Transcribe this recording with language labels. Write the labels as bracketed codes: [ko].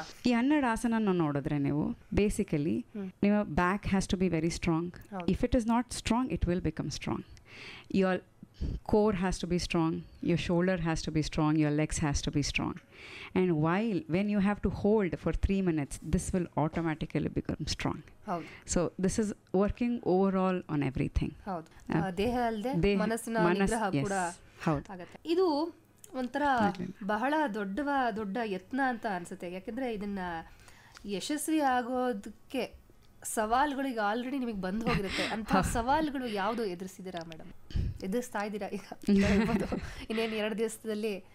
[kn] ಈ 12 ಆಸನ ನೋಡಿದ್ರೆ ನೀವು ಬೇಸಿಕಲಿ ನಿಮ್ಮ [en] Back has to be very strong. If it is not strong, it will become strong. Your core has to be strong, your shoulder has to be strong, your legs has to be strong. And when you have to hold for 3 minutes, this will automatically become strong. So this is working overall on everything. [kn] ದೇಹ ಅಲ್ಲದೆ ಮನಸ್ಸಿನ ನಿಗ್ರಹ ಕೂಡ ಆಗುತ್ತೆ. ಇದು ಒಂಥರ ಬಹಳ ದೊಡ್ಡ ಯತ್ನ ಅಂತ ಅನ್ಸುತ್ತೆ. ಯಾಕೆಂದ್ರೆ ಇದನ್ನ ಯಶಸ್ವಿ ಆಗೋದಕ್ಕೆ ಸವಾಲುಗಳಿಗೆ ಆಲ್ರೆಡಿ ನಿಮಗೆ ಬಂದು ಹೋಗಿರುತ್ತೆ. ಅಂತ ಸವಾಲುಗಳು ಯಾವುದು ಎದುರಿಸಿದ್ದೀರಾ ಮೇಡಮ್? ಎದುರಿಸ್ತಾ ಇದ್ದೀರಾ ಈಗ ಇನ್ನೇನು 2 ದಿವಸದಲ್ಲಿ?